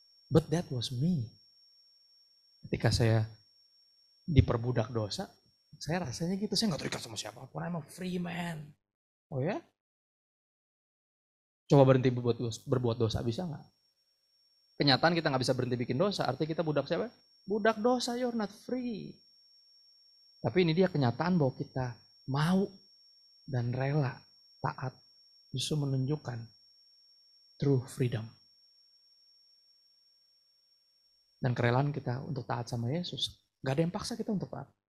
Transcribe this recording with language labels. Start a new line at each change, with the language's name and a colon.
English: But that was me.
Indonesian: Ketika saya diperbudak dosa, saya rasanya gitu, saya nggak terikat sama siapapun.
English: I'm a free man.
Indonesian: Oh ya? Coba berhenti berbuat dosa, bisa nggak? Kenyataan kita nggak bisa berhenti bikin dosa, artinya kita budak siapa? Budak dosa,
English: you're not free.
Indonesian: Tapi ini dia kenyataan bahwa kita mau dan rela taat justru menunjukkan
English: true freedom.
Indonesian: Dan kerelaan kita untuk taat sama Yesus. Gak ada yang paksa kita untuk taat.